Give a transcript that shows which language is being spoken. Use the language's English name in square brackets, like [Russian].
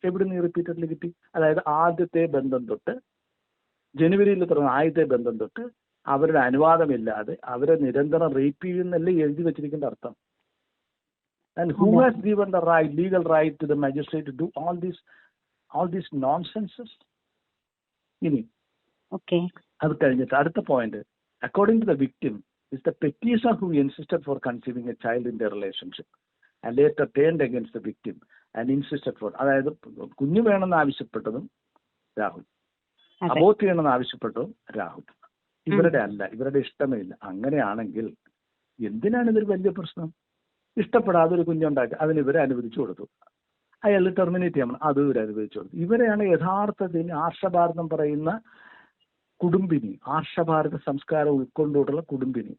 [Malayalam] എവിടെ നിന്ന് റിപ്പീറ്റഡ്ലി കിട്ടി? അതായത് ആദ്യത്തെ ബന്ധം തൊട്ട്, ജനുവരിയിൽ തുടങ്ങുന്ന ആദ്യത്തെ ബന്ധം തൊട്ട് അവരുടെ അനുവാദമില്ലാതെ അവരെ നിരന്തരം റേപ്പ് ചെയ്യുന്നല്ലേ എഴുതി വെച്ചിരിക്കേണ്ട അർത്ഥം. [English] And who has given the right, legal right to the magistrate to do all these nonsenses? [Malayalam] ഇനി അത് കഴിഞ്ഞിട്ട് അടുത്ത point, [English] according to the victim is the petitioner who insisted for conceiving a child in their relationship and later turned against the victim and insisted for, [Malayalam] അതായത് കുഞ്ഞു വേണമെന്ന് ആവശ്യപ്പെട്ടതും Rahul, abort ചെയ്യണമെന്ന് ആവശ്യപ്പെട്ടതും രാഹുൽ. ഇവരുടെ അല്ല, ഇവരുടെ ഇഷ്ടമേ ഇല്ല. അങ്ങനെയാണെങ്കിൽ എന്തിനാണ് ഇതൊരു വലിയ പ്രശ്നം? ഇഷ്ടപ്പെടാതെ ഒരു കുഞ്ഞുണ്ടാക്കി അതിന് ഇവരെ അനുവദിച്ചു കൊടുത്തു, അയാൾ ടെർമിനേറ്റ് ചെയ്യണം, അത് ഇവരെ അനുവദിച്ചു കൊടുത്തു. ഇവരെയാണ് യഥാർത്ഥത്തിൽ ആർഷഭാരതം പറയുന്ന കുടുംബിനി, ആർഷഭാരത സംസ്കാരം ഉൾക്കൊണ്ടുള്ള കുടുംബിനി.